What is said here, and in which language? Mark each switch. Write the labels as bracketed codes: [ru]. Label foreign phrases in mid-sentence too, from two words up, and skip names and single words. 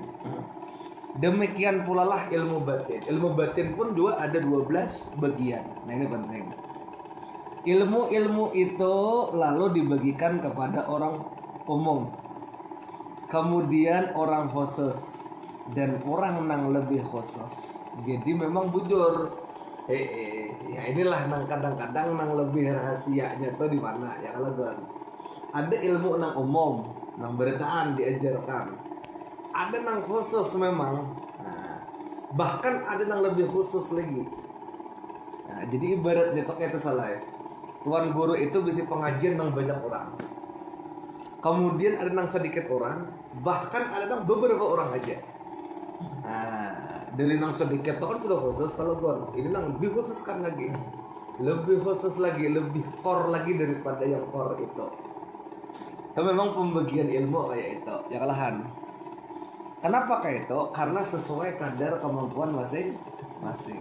[id] Demikian pula lah ilmu batin. Ilmu batin pun juga ada 12 bagian. Nah ini penting. Ilmu-ilmu itu lalu dibagikan kepada orang umum, kemudian orang khusus, dan orang nang lebih khusus. Jadi memang bujur. Ya inilah nang kadang-kadang nang lebih rahasianya tuh di mana ya kalau ada ilmu nang umum, nang beritaan diajarkan. Ada nang khusus memang. Nah, bahkan ada nang lebih khusus lagi. Nah, jadi ibaratnya tuh kayak itu salah ya. Tuan guru itu bisa pengajian nang banyak orang. Kemudian ada nang sedikit orang, bahkan ada nang beberapa orang aja. Nah, dari nang sedikit itu kan sudah khusus, kalau gon ini nang lebih khusus kan lagi. Lebih khusus lagi, lebih core lagi daripada yang core itu. Itu memang pembagian ilmu kayak itu, ya kalahan. Kenapa kayak itu? Karena sesuai kadar kemampuan masing-masing.